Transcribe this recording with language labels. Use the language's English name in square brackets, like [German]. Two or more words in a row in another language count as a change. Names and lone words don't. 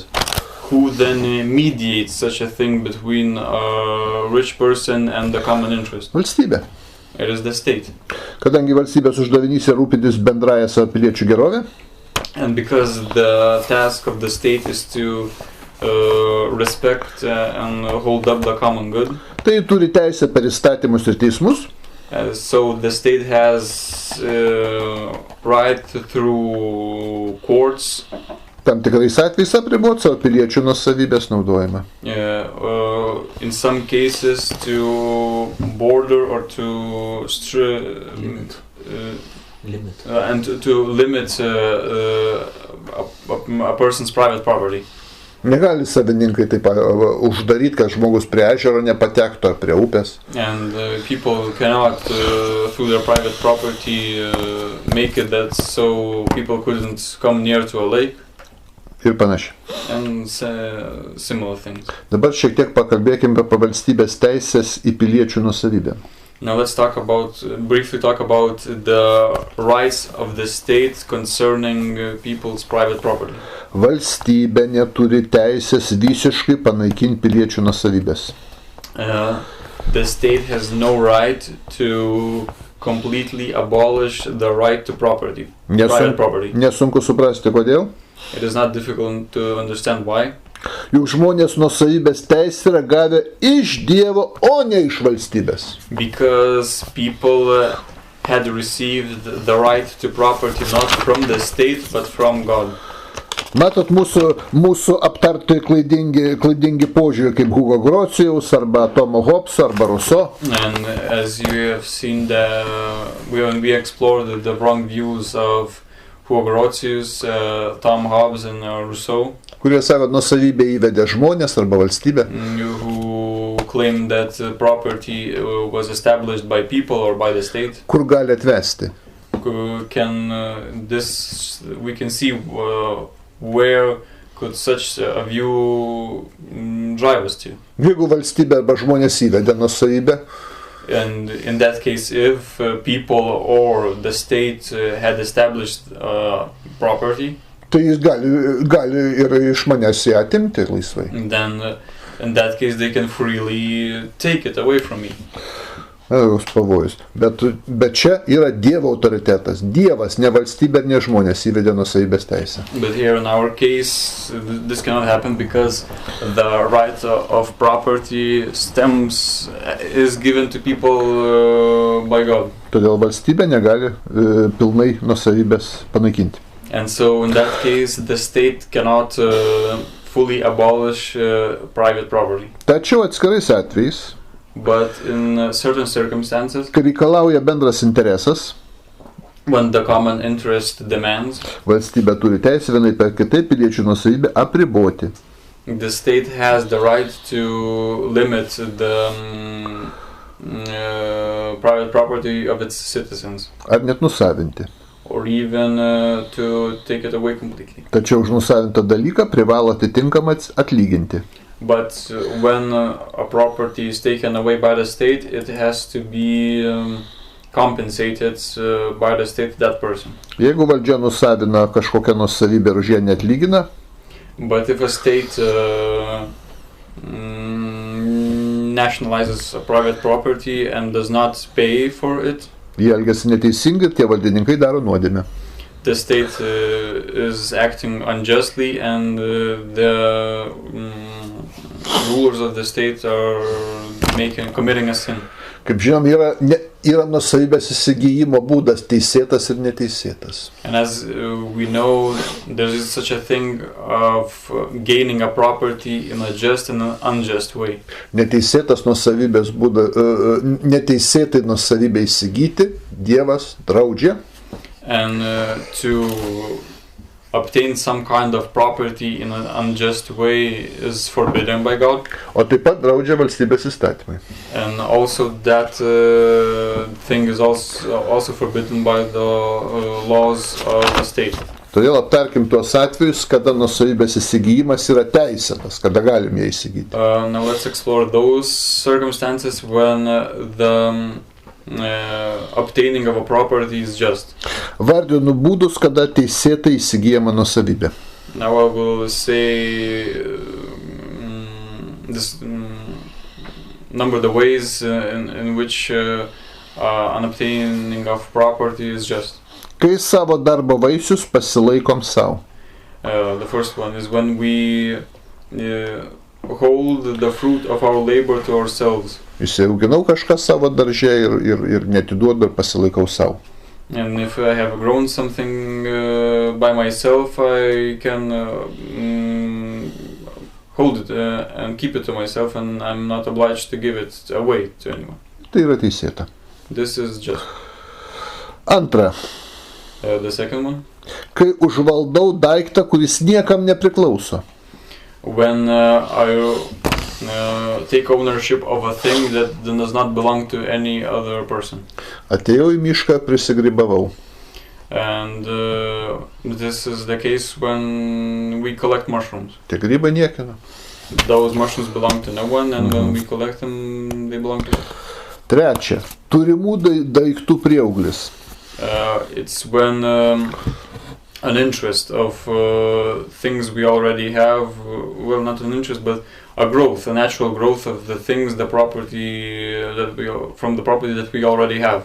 [English] Who then mediates such a thing between a rich person and the common interest? [Lithuanian] Valstybė. [English] It is the state. [Lithuanian] Kadangi valstybės uždavinys yra rūpintis bendrąją savo piliečių gerovę. [English] And because the task of the state is to respect and hold up the common good. [Lithuanian] Tai turi teisę per įstatymus ir teismus. [English] So the state has right through courts. [Lithuanian] Tam tikrais atvejais apriboti savo piliečių nuosavybės naudojimą. [English] In some cases to border or to limit. And to limit a person's private property. [Lithuanian] Negali savininkai taip uždaryti, kad žmogus prie ežero nepatektų ar prie upės. [English] And people cannot through their private property make it that so people couldn't come near to a lake. [Lithuanian] Ir panašiai. [English] And similar things. [Lithuanian] Dabar šiek tiek pakalbėkime apie valstybės teisės į piliečių nuosavybę. [English] Now let's briefly talk about the rights of the state concerning people's private property. [Lithuanian] Valstybė neturi teisės visiškai panaikinti piliečių nuosavybės. [English] The state has no right to completely abolish the right to property, private property. [Lithuanian] Nesunku suprasti, kodėl. [English] It is not difficult to understand why. [Lithuanian] Juk žmonės nuosavybės teisę yra gavę iš Dievo, o ne iš valstybės. [English] Because people had received the right to property not from the state but from God. [Lithuanian] Matot, mūsų aptarti klaidingi požiūrį kaip Hugo Grociaus, arba Tomo Hobbeso, arba Rousseau. [English] And as you have seen, when we explored the wrong views of Hugo Grotius, Tom Hobbes and Rousseau, [Lithuanian] kurie sako, nuosavybę įvedė žmonės arba valstybė. [English] Who claim that property was established by people or by the state. [Lithuanian] Kur gali atvesti? [English] We can see where could such a view drive us to. [Lithuanian] Jeigu valstybė arba žmonės įvedė nuosavybę, [English] and in that case, if people or the state had established property, [Lithuanian] tai jis gali ir iš manęs ją atimti laisvai. [English] Then in that case they can freely take it away from me. [Lithuanian] Pavojus. Bet čia yra Dievo autoritetas. Dievas, ne valstybė, ne žmonės įvedė nuosavybės teisę. [English] But here in our case, this cannot happen because the right of property is given to people by God. [Lithuanian] Todėl valstybė negali pilnai nuosavybės panaikinti. [English] And so in that case, the state cannot fully abolish private property. [Lithuanian] Tačiau atskirais atvejais, [English] but in certain circumstances, [Lithuanian] kai reikalauja bendras interesas, [English] when the common interest demands, [Lithuanian] valstybė turi teisę vienai per kitaip piliečių nuosavybę apriboti. [English] The state has the right to limit the private property of its citizens. [Lithuanian] Ar net nusavinti. [English] Or even to take it away completely. [Lithuanian] Tačiau už nusavintą dalyką privalo atitinkamai atlyginti. [English] But when a property is taken away by the state, it has to be compensated by the state to that person. [Lithuanian] Jeigu valdžia nusavina kažkokią nuosavybę ir už ją neatlygina, [English] but if a state nationalizes a private property and does not pay for it, [Lithuanian] jie elgiasi neteisingai, tie valdininkai daro nuodėmę. [English] The state is acting unjustly and the rulers of the state are committing a sin. [Lithuanian] Kaip žinom, yra nuosavybės įsigijimo būdas teisėtas ir neteisėtas. [English] And as we know, there is such a thing of gaining a property in a just and an unjust way. [Lithuanian] Neteisėtas nuosavybės būdas, neteisėtai nuosavybę įsigyti Dievas draudžia. [English] And to obtain some kind of property in an unjust way is forbidden by God. [Lithuanian] O taip pat draudžia valstybės įstatymai. [English] And also that thing is also forbidden by the laws of the state. [Lithuanian] Todėl aptarkim tuos atvejus, kada nuosavybės įsigijimas yra teisėtas, kada galim ją įsigyti. [English] Now let's explore those circumstances when the obtaining of a property is just. [Lithuanian] Vardinu būdus, kada teisėtai įsigijama nuosavybė. [English] Now I will say number the ways in which an obtaining of property is just. [Lithuanian] Kai savo darbo vaisius pasilaikom savo. [English] The first one is when we hold the fruit of our labor to ourselves. [Lithuanian] Įsiauginau kažką savo darže ir netiduodu ir pasilaikau savo. [English] And if I have grown something by myself, I can hold it and keep it to myself, and I'm not obliged to give it away to anyone. [Lithuanian] Tai yra teisėta. [English] This is just. [Lithuanian] Antra. [English] The second one. [Lithuanian] Kai užvaldau daiktą, kuris niekam nepriklauso. [English] When I take ownership of a thing that does not belong to any other person. [Lithuanian] Atėjau į mišką, prisigrybavau. [English] And this is the case when we collect mushrooms. [Lithuanian] Tie grybai niekino. [English] Those mushrooms belong to no one, and when we collect them, they belong to us. [Lithuanian] Trečia, turimų daiktų prieauglis. [English] It's when an interest of things we already have, well, not an interest, but a growth, a natural growth of the things, the property from the property that we already have.